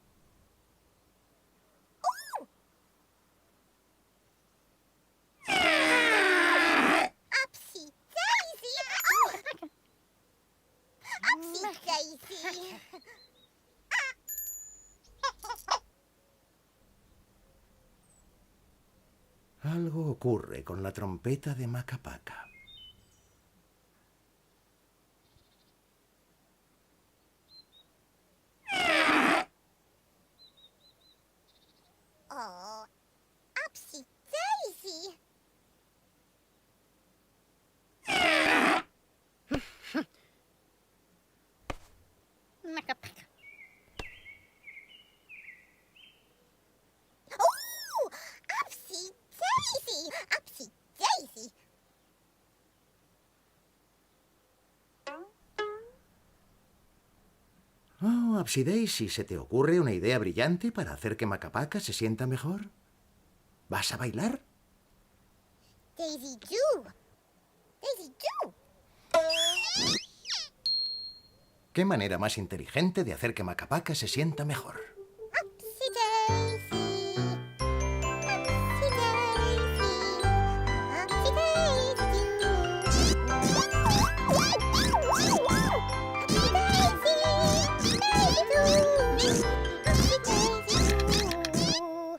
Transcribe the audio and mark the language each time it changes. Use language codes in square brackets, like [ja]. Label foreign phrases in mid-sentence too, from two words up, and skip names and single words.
[es] Upsy Daisy. Oh. Upsy Daisy. Algo ocurre con la trompeta de Maca Paca. Oh, Upsy Daisy. Maca Paca. Oh, Upsy Daisy. Upsy Daisy. Oh, Upsy Daisy, ¿se te ocurre una idea brillante para hacer que Maca Paca se sienta mejor? ¿Vas a bailar? Daisy do. Daisy do. ¿Qué manera más inteligente de hacer que Maca Paca se sienta mejor? Upsy Daisy. Upsy Daisy. Upsy Daisy do. Upsy Daisy. Daisy do. Upsy Daisy do.